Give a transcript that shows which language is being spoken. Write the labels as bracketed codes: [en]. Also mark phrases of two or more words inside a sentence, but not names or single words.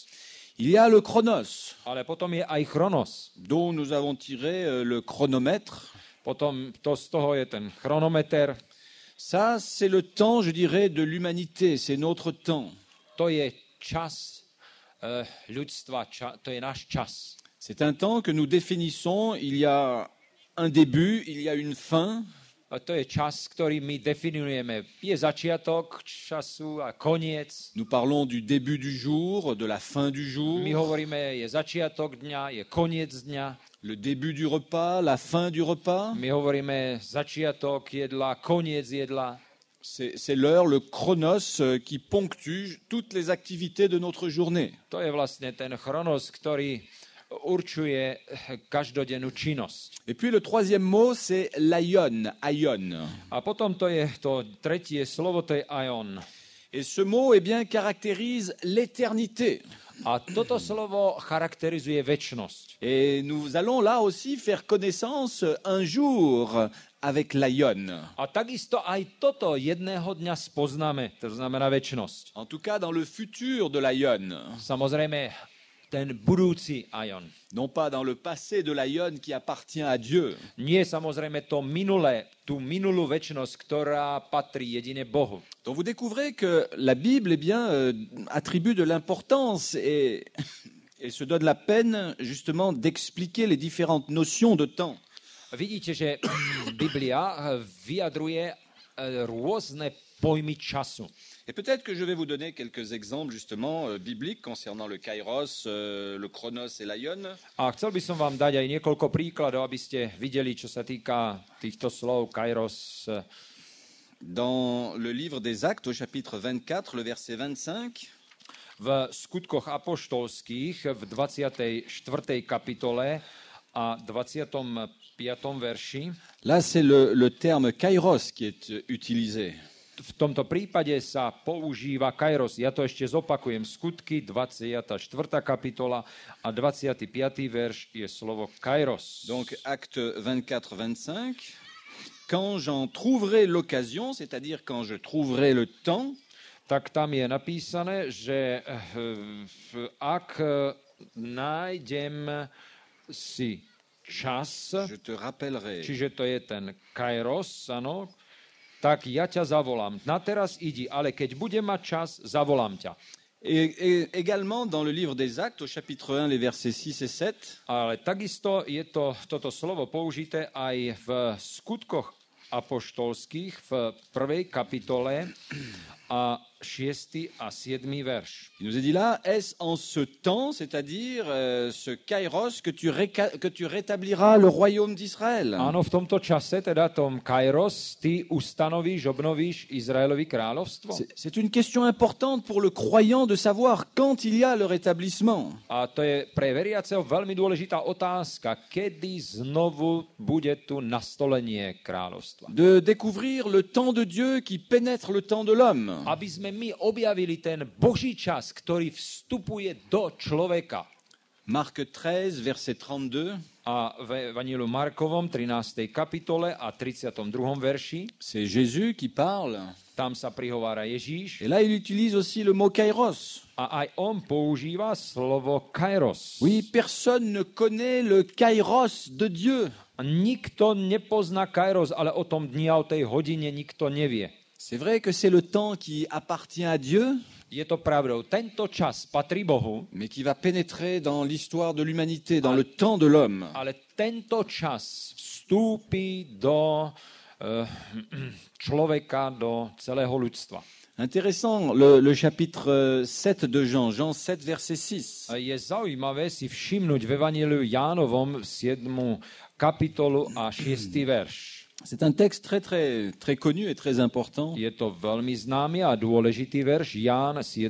[fr] Il y a le chronos, [sk] Ale potom je aj chronos. [fr] dont nous avons tiré le chronomètre. [sk] Potom to z toho je ten chronometer. [fr] Ça, c'est le temps, je dirais, de l'humanité. C'est notre temps. [sk] To je čas ľudstva, to je náš čas. [fr] C'est un temps que nous définissons. Il y a un début, il y a une fin. [sk] A to je čas, ktorý my definujeme. Je začiatok času a koniec. [fr] Nous parlons du début du jour, de la fin du jour, [sk] My hovoríme, je začiatok dňa, je koniec dňa. [fr] le début du repas, la fin du repas. [sk] My hovoríme začiatok jedla, koniec jedla. [fr] C'est l'heure, le chronos qui ponctue toutes les activités de notre journée. [sk] To je vlastne ten chronos, ktorý určuje každodennú činnosť. [fr] Et puis le troisième mot, c'est l'aion, aion. [sk] A potom to je to tretie slovo, to je aion. [fr] Et ce mot, eh bien, caractérise l'éternité. [sk] A toto slovo charakterizuje večnosť. [fr] Et nous allons là aussi faire connaissance un jour avec l'aion. [sk] A takisto aj toto jedného dňa spoznáme, to znamená večnosť. [fr] En tout cas, dans le futur de l'aion. [sk] Samozrejme, ten budúci aion. [fr] Non pas dans le passé de l'aion qui appartient à Dieu. [sk] Nie samozrejme to minulé, tú minulú večnosť, ktorá patrí jedine Bohu. [fr] Donc vous découvrez que la Bible, eh bien, attribue de l'importance et se donne la peine justement d'expliquer les différentes notions de temps. [sk] Vidíte, že Biblia vyjadruje rôzne pojmy času. [fr] Et peut-être que je vais vous donner quelques exemples justement bibliques concernant le kairos, le chronos et l'aion. [sk] A chcel by som vám dať aj niekoľko príkladov, aby ste videli, čo sa týka týchto slov kairos. [fr] Dans le livre des Actes, au chapitre 24, le verset 25, [sk] V skutkoch apoštolských v 24. kapitole a 25. verši. [fr] là c'est le terme kairos qui est utilisé. [sk] V tomto prípade sa používa kairos. Ja to ešte zopakujem. Skutky, 24. kapitola a 25. verš je slovo kairos. [fr] Donc acte 24, 25, quand j'en trouverai l'occasion, c'est-à-dire quand je trouverai le temps, [sk] Tak tam je napísané, že ak nájdem si čas, [fr] je te rappellerai. [sk] čiže to je ten kairos, áno, tak ja ťa zavolám. Na teraz idi, ale keď budem mať čas, zavolám ťa. [fr] Et également dans le livre des Actes, au chapitre 1, les versets 6 et 7, [sk] Ale takisto je toto slovo použité aj v skutkoch apoštolských v 1. kapitole a 6. a 7. verš. [fr] il nous est dit là, est-ce en ce temps, c'est-à-dire ce kairos, que tu rétabliras le royaume d'Israël? [sk] Áno, v tomto čase, teda tom kairos, ty ustanovíš, obnovíš Izraelovi kráľovstvo. [fr] C'est une question importante pour le croyant de savoir quand il y a le rétablissement. [sk] A to je pre veriaceho veľmi dôležitá otázka, kedy znovu bude tu nastolenie kráľovstva. [fr] De découvrir le temps de Dieu qui pénètre le temps de l'homme. [sk] Aby sme my objavili ten Boží čas, ktorý vstupuje do človeka. [fr] Marc 13, verset 32. [sk] A v Evangeliu Markovom 13. kapitole a 32. verši [fr] C'est Jésus qui parle. [sk] tam sa prihovára Ježíš [fr] Et là, il utilise aussi le mot kairos. [sk] a aj on používa slovo kairos. [fr] Oui, personne ne connaît le kairos de Dieu. [sk] A nikto nepozná kairos, ale o tom dni a o tej hodine nikto nevie. [fr] C'est vrai que c'est le temps qui appartient à Dieu, [sk] Je to pravdou. Tento čas patrí Bohu, [fr] mais qui va pénétrer dans l'histoire de l'humanité, dans le temps de l'homme. [sk] ale tento čas vstúpi do človeka, do celého ľudstva. [fr] Intéressant, le chapitre 7 de Jean, Jean 7, verset 6. [sk] Je zaujímavé si všimnúť v Evangeliu Jánovom 7. kapitolu a 6. verš. [fr] C'est un texte très, très, très connu et très important. [sk] Je to veľmi známy a dôležitý verš, Ján 7.